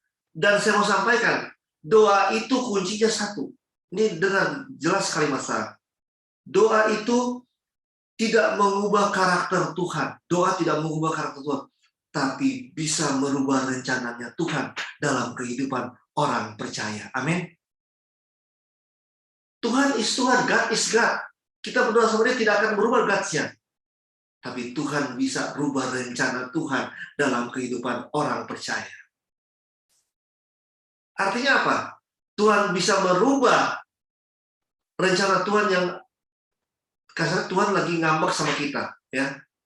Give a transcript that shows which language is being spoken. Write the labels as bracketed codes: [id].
[id] Dan saya mau sampaikan, doa itu kuncinya satu. Ini dengan jelas kalimat saya. Doa itu tidak mengubah karakter Tuhan. Doa tidak mengubah karakter Tuhan. Tapi bisa merubah rencananya Tuhan dalam kehidupan orang percaya. Amin. [en] Tuhan is Tuhan, God is God. [id] Kita berdoa sama dia tidak akan berubah God-nya. Tapi Tuhan bisa rubah rencana Tuhan dalam kehidupan orang percaya. Artinya apa? Tuhan bisa merubah rencana Tuhan yang karena Tuhan lagi ngambek sama kita, ya.